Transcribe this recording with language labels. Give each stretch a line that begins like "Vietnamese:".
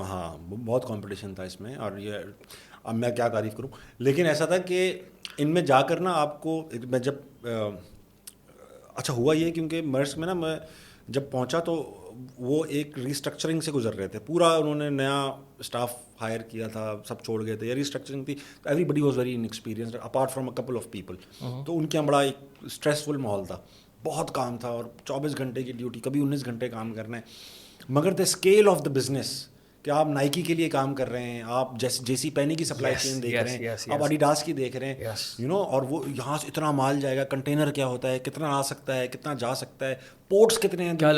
Urdu: ہاں بہت کمپٹیشن تھا اس میں, اور یہ اب میں کیا تعریف کروں. لیکن ایسا تھا کہ ان میں جا کر نا آپ کو, میں جب اچھا ہوا یہ, کیونکہ مرس میں نا میں جب پہنچا تو وہ ایک ریسٹرکچرنگ سے گزر رہے تھے. پورا انہوں نے نیا اسٹاف ہائر کیا تھا, سب چھوڑ گئے تھے, ریسٹرکچرنگ تھی.
English: Everybody was very inexperienced apart from a couple of people.
Urdu: تو ان کے یہاں بڑا ایک اسٹریسفل ماحول تھا, بہت کام تھا, اور 24 گھنٹے کی ڈیوٹی, کبھی 19 گھنٹے کام کرنا ہے. مگر
English: the scale of the business
Urdu: کہ آپ نائکی کے لیے کام کر رہے ہیں, آپ جے سی پینی کی سپلائی چین دیکھ رہے ہیں, آپ ایڈیڈاس کی دیکھ رہے ہیں,
English: you know,
Urdu: اور وہ یہاں سے اتنا مال جائے گا, کنٹینر کیا ہوتا ہے, کتنا آ سکتا ہے, کتنا جا سکتا ہے, پورٹس کتنے ہیں,